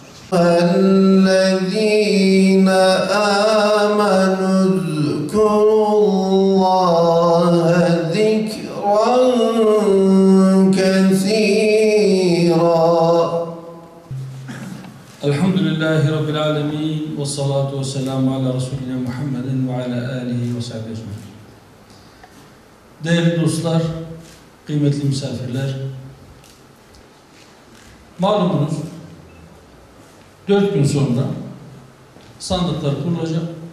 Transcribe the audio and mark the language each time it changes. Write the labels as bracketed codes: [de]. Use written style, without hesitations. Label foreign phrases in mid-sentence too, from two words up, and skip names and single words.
[ar] الذين آمنوا اذكروا الله ذكرا كثيرا. الحمد لله رب العالمين والصلاة والسلام على رسولنا محمد وعلى آله وصحبه أجمعين. [tr] Değerli dostlar, kıymetli misafirler, malumunuz 4 gün sonra sandıklar kurulacak.